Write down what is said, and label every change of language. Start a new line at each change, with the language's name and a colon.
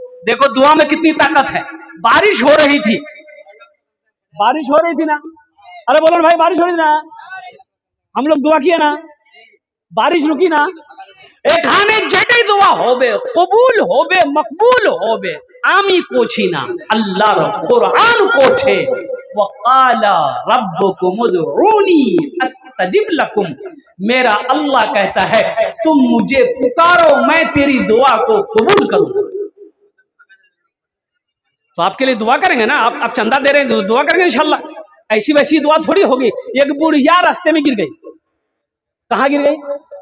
Hindi: देखो दुआ में कितनी ताकत है। बारिश हो रही थी ना, अरे बोलो भाई बारिश हो रही थी ना, हम लोग दुआ किए ना, बारिश रुकी ना।
Bangla: এখানে যেটাই দোয়া হবে কবুল হবে মকবুল হবে আমি করছি না, আল্লাহর কোরআন করছে
Arabic: ওয়াকালা রব্বুকুম উদউনি আস্তাজিব লাকুম।
Hindi: मेरा अल्लाह कहता है तुम मुझे पुकारो मैं तेरी दुआ को कबूल करूंगा। तो आपके लिए दुआ करेंगे ना, आप चंदा दे रहे हैं तो दुआ करेंगे इंशाल्लाह। ऐसी वैसी दुआ थोड़ी होगी। एक बुढ़िया रास्ते में गिर गई, कहाँ गिर गई?